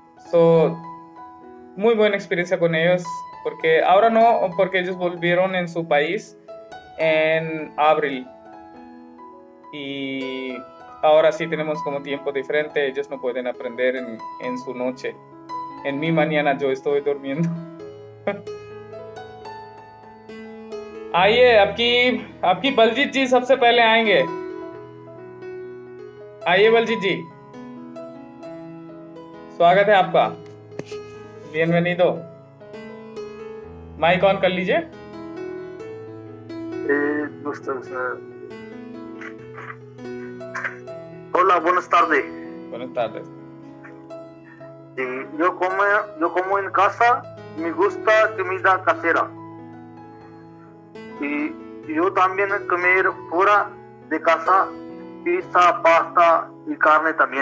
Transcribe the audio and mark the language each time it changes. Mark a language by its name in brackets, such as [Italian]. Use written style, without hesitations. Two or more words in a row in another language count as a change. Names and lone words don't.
[Spanish] Muy buena experiencia con ellos, porque ahora no, porque ellos volvieron en su país en abril. Y ahora sí tenemos como tiempo diferente, ellos no pueden aprender en su noche. En mi mañana yo estoy durmiendo. [Hindi] आइए, आपकी बलजीत जी सबसे पहले आएंगे। आइए बलजीत जी, स्वागत है आपका। बिenvenido। माइक ऑन कर लीजिए। [Spanish] Hola, buenas tardes. Buenas tardes। Sí, yo como en casa, me gusta comida casera. Y yo también comer fuera de casa, pizza, pasta y carne también.